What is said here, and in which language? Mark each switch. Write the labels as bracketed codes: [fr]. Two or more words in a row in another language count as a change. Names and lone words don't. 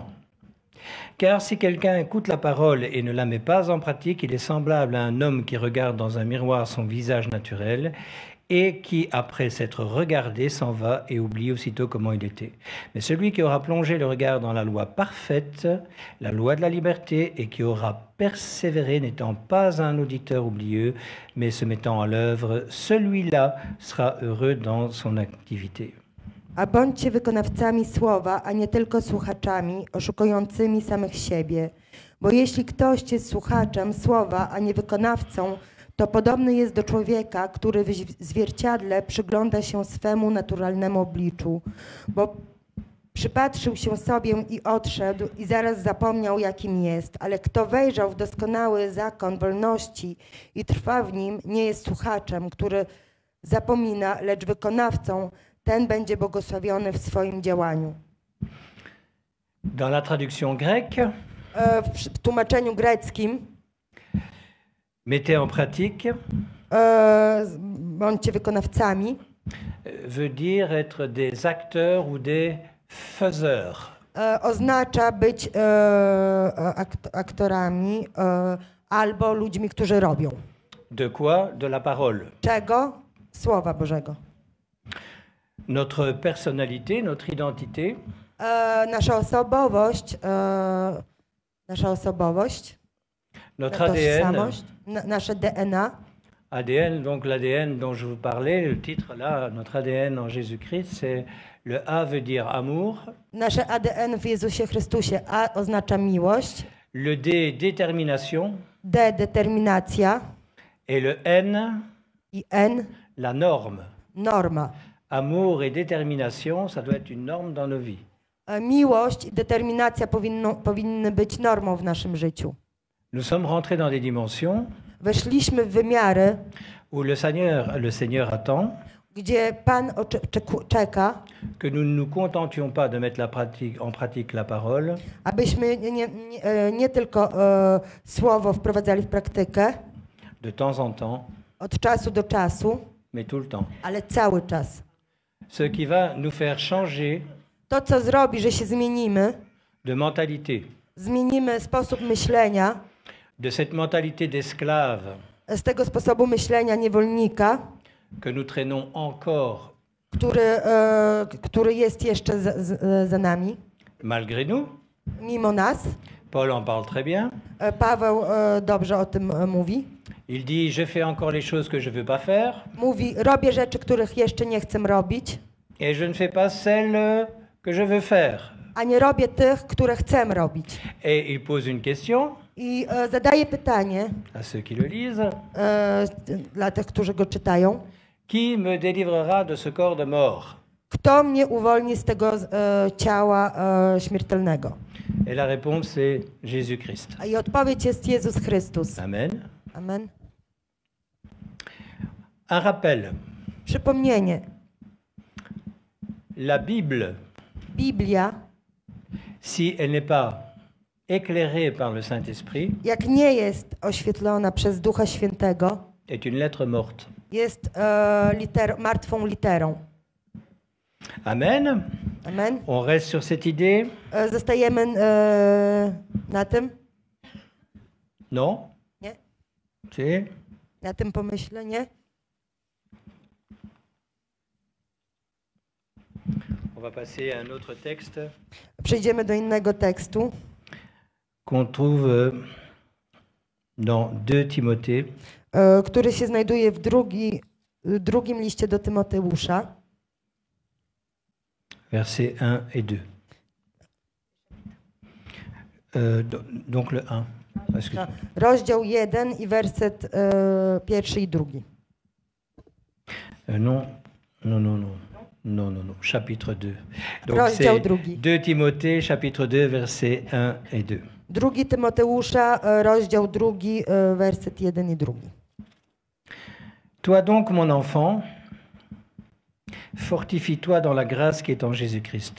[fr] Car si quelqu'un écoute la parole et ne la met pas en pratique, il est semblable à un homme qui regarde dans un miroir son visage naturel et qui, après s'être regardé, s'en va et oublie aussitôt comment il était. Mais celui qui aura plongé le regard dans la loi parfaite, la loi de la liberté, et qui aura persévéré, n'étant pas un auditeur oublieux, mais se mettant à l'œuvre, celui-là sera heureux dans son activité. [pl] A bądźcie wykonawcami słowa, a nie tylko słuchaczami, oszukującymi samych siebie. Bo jeśli ktoś jest słuchaczem słowa, a nie wykonawcą, to podobny jest do człowieka, który w zwierciadle przygląda się swemu naturalnemu obliczu, bo przypatrzył się sobie i odszedł i zaraz zapomniał, jakim jest. Ale kto wejrzał w doskonały zakon wolności i trwa w nim, nie jest słuchaczem, który zapomina, lecz wykonawcą ten będzie błogosławiony w swoim działaniu. [fr] Dans la traduction grecque, [pl] W tłumaczeniu greckim [fr] mettez en pratique [pl] bądźcie wykonawcami, [fr] veut dire être des acteurs ou des faiseurs. [pl] Oznacza być aktorami albo ludźmi, którzy robią. [fr] De quoi? De la parole. [pl] Czego? Słowa Bożego. [fr] Notre personnalité, notre identité, [pl] Nasza osobowość, [fr] notre ADN, [pl] tożsamość, nasze DNA, [fr] ADN, donc l'ADN dont je vous parlais, le titre là, notre ADN en Jésus-Christ, c'est le A veut dire amour, [pl] nasze ADN w Jezusie Chrystusie. A oznacza miłość, [fr] le D détermination [pl] D determinacja [fr] et le N [pl] i N [fr] la norme. [pl] norma. [fr] Amour et détermination, ça doit être une norme dans nos vies. [pl] Miłość i determinacja powinny być normą w naszym życiu. [fr] Nous sommes rentrés dans des dimensions [pl] Weszliśmy w wymiary, [fr] où le Seigneur attend [pl] gdzie Pan czeka, [fr] que nous ne nous contentions pas de mettre en pratique la parole, [pl] abyśmy nie tylko słowo wprowadzali w praktykę [fr] de temps en temps, [pl] od czasu do czasu, [fr] mais tout le temps. [pl] ale cały czas. [fr] Ce qui va nous faire changer [pl] To, co zrobi, że się zmienimy, [fr] de mentalité, [pl] zmienimy sposób myślenia, [fr] de cette mentalité d'esclave [pl] z tego sposobu myślenia niewolnika, [fr] que nous traînons encore [pl] który jest jeszcze za nami, [fr] malgré nous. [pl] mimo nas. [fr] Paul en parle très bien. [pl] Paweł dobrze o tym mówi. [fr] Il dit, je fais encore les choses que je ne veux pas faire [pl] Mówi, robię rzeczy, których jeszcze nie chcę robić, [fr] et je ne fais pas celles que je veux faire. [pl] a nie robię tych, które chcę robić. [fr] Et il pose une question [pl] I zadaje pytanie [fr] à ceux qui le lisent. [pl] dla tych, którzy go czytają. [fr] Qui me délivrera de ce corps de mort? [pl] Kto mnie uwolni z tego ciała śmiertelnego? [fr] Et la réponse c'est Jésus-Christ. [pl] I odpowiedź jest Jezus Chrystus. [fr] Amen. [pl] Amen. [fr] Un rappel. [pl] Przypomnienie. [fr] La Bible, [pl] Biblia, [fr] si elle n'est pas éclairée par le Saint-Esprit, [pl] jak nie jest oświetlona przez Ducha Świętego, [fr] est une lettre morte. [pl] jest martwą literą. [fr] Amen. [pl] Amen. [fr] On reste sur cette idée? [pl] Zostajemy na tym? [fr] Non? [pl] Nie? [fr] Si? [pl] Na tym pomyśle, nie? [fr] On va passer à un autre texte [pl] Przejdziemy do innego tekstu, [fr] qu'on trouve dans 2 Timothée, [pl] który się znajduje w drugim liście do Tymoteusza, [fr] versets 1 et 2. Donc le 1. Excuse-moi. [pl] rozdział 1 i werset 1 i 2. [fr] Non, non, non, non. Non, non, non. Chapitre 2. Donc [pl] Rozdział [fr] c'est [pl] drugi. [fr] 2 Timothée, chapitre 2, versets 1 et 2. [pl] Drugi Tymoteusza, rozdział 2, werset 1 i 2. [fr] Toi donc, mon enfant, fortifie-toi dans la grâce qui est en Jésus-Christ.